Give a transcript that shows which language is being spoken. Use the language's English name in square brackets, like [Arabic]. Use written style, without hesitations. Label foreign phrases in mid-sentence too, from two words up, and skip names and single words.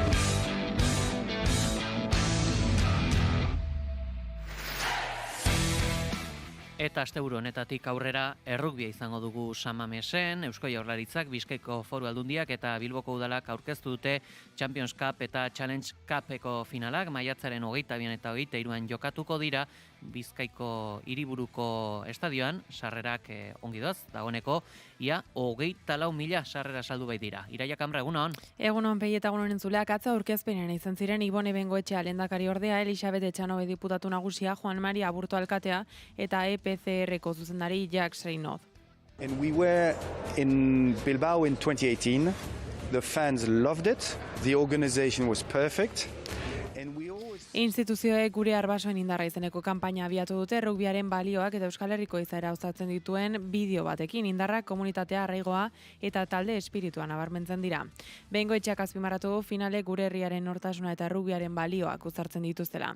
[Basque] Eta asteburu honetatik aurrera errugbia izango dugu San Mamesen, Eusko Jaurlaritzak, Bizkaiko Foru Aldundiak eta Bilboko Udalak aurkeztu dute Champions Cup eta Challenge Cupeko finalak, maiatzaren 22 eta 23 jokatuko dira Bizkaiko hiriburuko estadioan, sarrerak ongi doaz, dagoeneko, ia 24.000 sarrera saldu bai dira. Iraia Kamra, egunon? Egunon, Pei eta egunon entzuleak, atza aurkezpenean izan ziren Ibone Bengoetxea lehendakari ordea, Elisabet Etxanobe diputatu nagusia, Juan Mari Aburto alkatea eta EPCR-ko zuzendari Jacques Reinaud. [English] And we were in Bilbao in 2018. The fans loved it. The organization was perfect. [Basque] Instituzioek gure arbasoen indarra izeneko kanpaina abiatu dute rugbiaren balioak eta Euskal Herriko izaera osatzen dituen bideo batekin indarra, komunitatea, arraigoa eta talde espirituan nabarmentzen dira. Bengoetxeak azpimarratu finale gure herriaren nortasuna eta rugbiaren balioak uztartzen dituztela.